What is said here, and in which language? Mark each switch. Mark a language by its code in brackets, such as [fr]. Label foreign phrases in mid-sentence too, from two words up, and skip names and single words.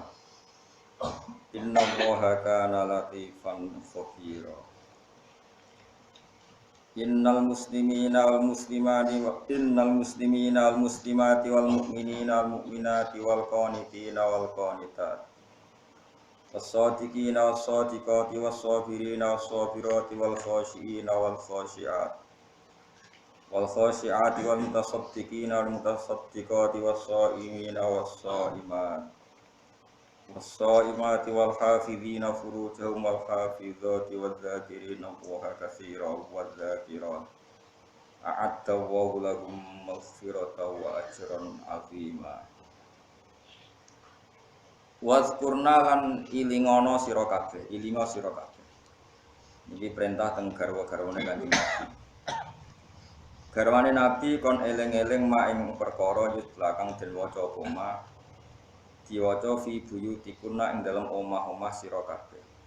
[ar] إن الله كان لطيفا خبيرا. إن المسلمين والمسلمات والمؤمنين والمؤمنات والقانتين وال القانتات والصادقين والصادقات والصابرين والصابرات والخاشعين والخاشعات والخاشعات والمتصدقين والمتصدقات والصائمين والصائمات والصائمات والحافظين فروجهم والحافظات والذاكرين الله كثيرا والذاكرات أعد الله لهم مغفرة وأجرا عظيما. [jv] Wazkurna lan ilingono sira kabeh, ilingo sira kabeh. Iki perintah teng garwa-garwane Kanjeng Nabi. Garwane Nabi kon eling-eling mak ing perkara yutla kang den waca apa mak diwaca [ar] في بيوتكن [jv] ing dalem omah-omah sira kabeh.